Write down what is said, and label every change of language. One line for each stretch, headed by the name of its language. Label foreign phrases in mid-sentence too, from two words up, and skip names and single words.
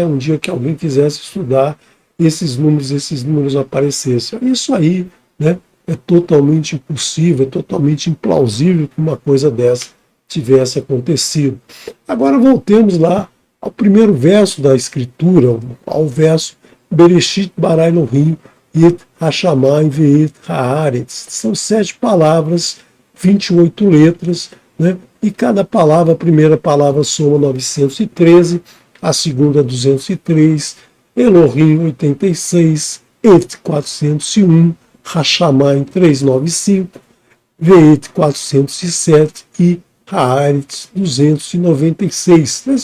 Portuguese: Um dia que alguém quisesse estudar esses números aparecessem. Isso aí, né, é totalmente impossível, é totalmente implausível que uma coisa dessa tivesse acontecido. Agora voltemos lá ao primeiro verso da Escritura, ao verso
Hebrew: בראשית ברא אלהים את השמים ואת הארץ.
Portuguese: São 7 palavras, 28 letras, né? E cada palavra, a primeira palavra soma 913, a segunda 203, Elohim 86, Et 401, Hashamayim 395, Ve'et 407 e Haaretz 296. Né?